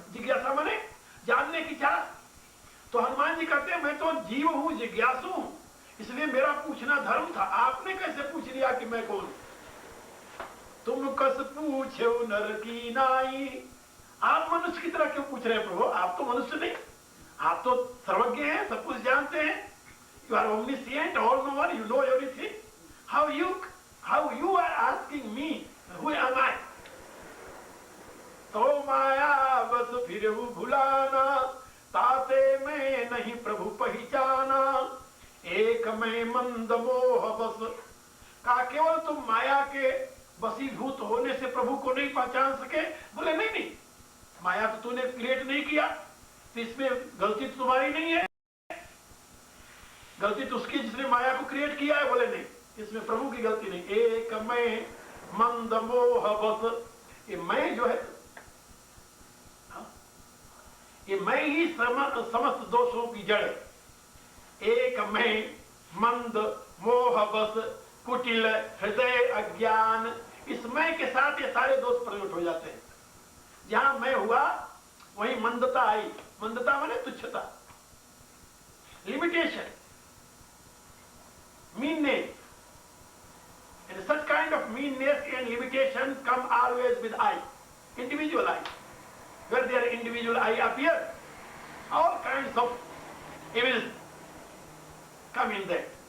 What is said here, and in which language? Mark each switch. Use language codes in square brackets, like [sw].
[hi] जिज्ञासा माने जानने की चाह। तो हनुमान जी कहते हैं, मैं तो जीव हूं, जिज्ञासु हूं, इसलिए मेरा पूछना धर्म था। आपने कैसे पूछ लिया कि मैं कौन? तुम कस पूछो नर की नाई। आप मनुष्य की तरह क्यों पूछ रहे हैं प्रभु? आप तो मनुष्य नहीं, आप तो सर्वज्ञ हैं, सब कुछ जानते हैं। [en] You are omniscient, all knower, you know everything. How you are asking me, who am I? [hi] तो माया बस फिर भुलाना, ताते मैं नहीं प्रभु पहचाना। एक मैं मंद मोह बस, का केवल तुम माया के वशीभूत होने से प्रभु को नहीं पहचान सके? बोले नहीं, माया तो तूने क्रिएट नहीं किया, तो इसमें गलती तो तुम्हारी नहीं है। गलती तो उसकी जिसने माया को क्रिएट किया है। बोले नहीं, इस इसमें प्रभु की गलती नहीं। एक मैं मंद मोह बस, ये मैं जो है, हाँ, ये मैं ही समस्त दोषों की जड़ है। एक मैं मंद मोह बस कुटिल हृदय अज्ञान, इस मैं के साथ ये सारे दोष प्रकट हो जाते हैं। जहां मैं हुआ वहीं मंदता आई। मंदता माने तुच्छता, limitation, meanness. [en] And such kind of meanness and limitation come always with I, individual I. Where there individual I appear, all kinds of evils come in there.